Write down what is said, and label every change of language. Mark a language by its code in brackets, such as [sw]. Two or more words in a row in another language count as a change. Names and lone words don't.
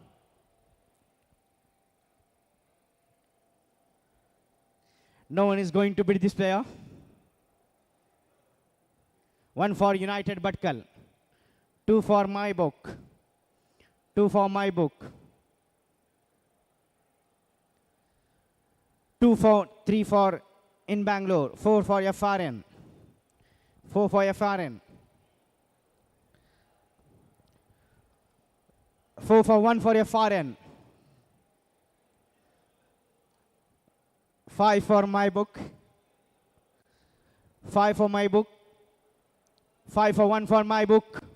[en] No one is going to beat this player. 1 for United Bhatkal. 2 for my book. 2 for my book. 2 for 3 for in Bangalore. 4 for FRN. 4 for FRN. 4 for 1 for FRN. 5 for my book. 5 for my book. 5 for 1 for my book.